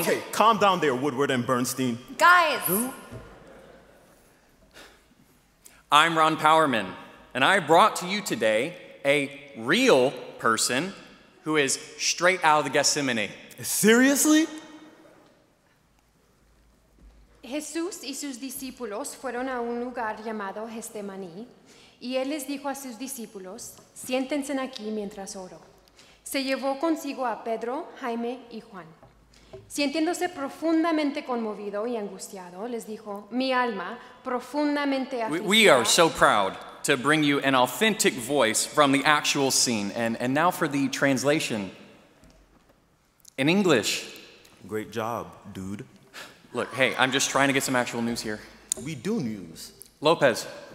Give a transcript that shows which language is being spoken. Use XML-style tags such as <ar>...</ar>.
<en>Okay, calm down there, Woodward and Bernstein. Guys! Who? I'm Ron Powerman, and I brought to you today a real person who is straight out of the Gethsemane. Seriously?</en> <es>Jesús y sus discípulos fueron a un lugar llamado Getsemaní, y él les dijo a sus discípulos, siéntense aquí mientras oro. Se llevó consigo a Pedro, Jaime y Juan. Sintiéndose profundamente conmovido y angustiado, les dijo, mi alma profundamente afligida.</es> <en>We are so proud to bring you an authentic voice from the actual scene. And now for the translation. In English. Great job, dude. Look, hey, I'm just trying to get some actual news here. We do news. Lopez.</en>